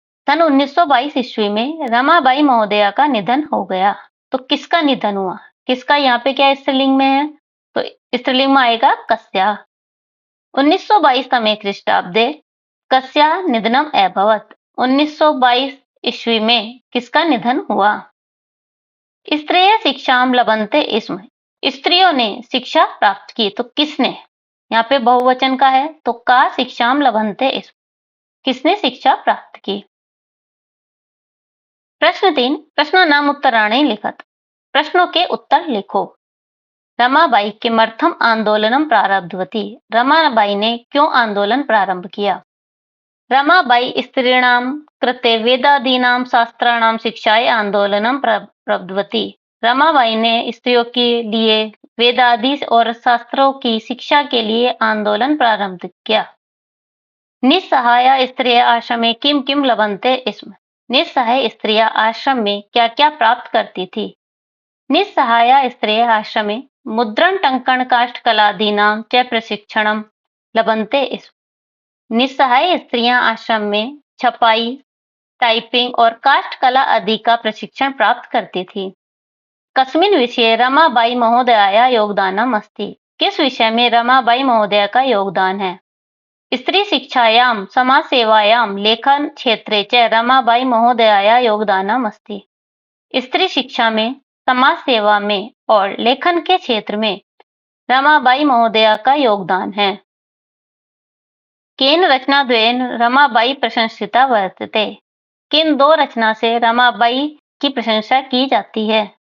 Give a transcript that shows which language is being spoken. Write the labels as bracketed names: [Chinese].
[Hindi] सन 1922 ईस्वी में रमाबाई महोदया का निधन हो गया। तो किसका निधन हुआ? किसका? यहाँ पे क्या स्त्रीलिंग में है, तो स्त्रीलिंग में आएगा कस्या। [Sanskrit] 1922 तमे ख्रीष्टाब्दे कस्या निधनम अभवत्। [Hindi] 1922 ईस्वी में किसका निधन हुआ? [Sanskrit] स्त्रियः शिक्षां लभन्ते स्म। [Hindi] स्त्रियों ने शिक्षा प्राप्त की, तो किसने? यहाँ पे बहुवचन का है, तो का [Sanskrit] शिक्षां लभन्ते स्म, [Hindi] किसने शिक्षा प्राप्त की? [Sanskrit] प्रश्न 3, प्रश्नानाम् उत्तराणि लिखत। [Hindi] प्रश्नों के उत्तर लिखो। [Sanskrit] रमाबाई किमर्थम आंदोलनम प्रारब्धवती। [Hindi] रमाबाई ने क्यों आंदोलन प्रारंभ किया? [Sanskrit] रमाबाई स्त्रीणां कृते वेदादीनां शास्त्राणां शिक्षाय आंदोलनम प्रारब्धवती। [Hindi] रमाबाई ने स्त्रियों के लिए वेद आदि और शास्त्रों की शिक्षा के लिए आंदोलन प्रारंभ किया। [Sanskrit] निस्सहाया स्त्रियः आश्रमे किम किम लभन्ते स्म। [Hindi] निस्सहाय स्त्रियां आश्रम में क्या क्या प्राप्त करती थी? [Sanskrit] निस्सहाया स्त्रियः आश्रमे मुद्रण टंकण काष्ठकलादीनां च प्रशिक्षणं लभन्ते स्म। [Hindi] निस्सहाय स्त्रियां आश्रम में छपाई, टाइपिंग और काष्ठकला आदि का प्रशिक्षण प्राप्त करती थी। [Sanskrit] कस्मिन् विषये रमाबाई महोदयायाः योगदानम् अस्ति। [Hindi] किस विषय में रमाबाई महोदया का योगदान है? [Sanskrit] स्त्री शिक्षायां समाजसेवायां लेखन क्षेत्रे च रमाबाई महोदयायाः योगदानम् अस्ति। [Hindi] स्त्री शिक्षा में, समाज सेवा में और लेखन के क्षेत्र में रमाबाई महोदया का योगदान है। [Sanskrit] केन रचनाद्वयेन रमाबाई प्रशंसिता वर्तते। [Hindi] किन दो रचना से रमाबाई की प्रशंसा की जाती है?